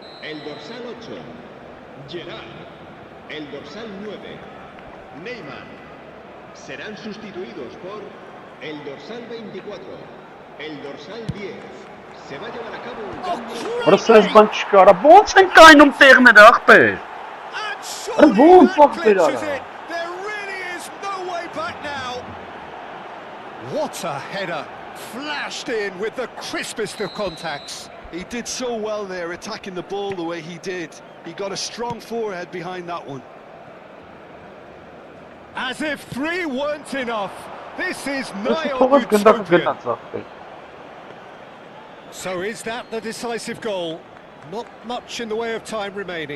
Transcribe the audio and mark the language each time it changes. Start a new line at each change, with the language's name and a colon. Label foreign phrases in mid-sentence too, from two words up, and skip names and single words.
Spanish: El dorsal 8, Gerard. El dorsal 9, Neymar. Serán sustituidos por el dorsal 24, el dorsal 10. Se va a llevar a cabo un cambio.
Armenian: Որը սենց բան չկա, արա ոնց են կայնում տեղները ախպեր։
English: And surely won't that fuck it clinches up. it. There really is no way back now. What a header. Flashed in with the crispest of contacts. He did so well there, attacking the ball the way he did. He got a strong forehead behind that one. As if three weren't enough. This is
Armenian: Ես
English: nigh
Armenian: թողես
English: on
Armenian: գնդակը
English: utopian.
Armenian: գնաց ախպեր։
English: So is that the decisive goal? Not much in the way of time remaining.